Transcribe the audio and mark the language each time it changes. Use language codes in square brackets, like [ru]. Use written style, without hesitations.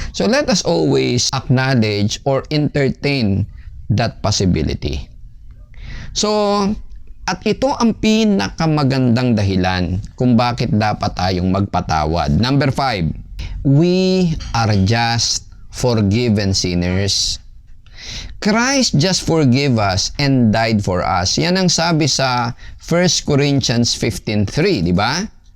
[en] So let us always acknowledge or entertain that possibility. So, [tl] At ito ang pinakamagandang dahilan kung bakit dapat tayong magpatawad. [en] Number 5, we are just forgiven sinners. Christ just forgave us and died for us. [tl] Yan ang sabi sa 1 Corinthians 15:3, di ba?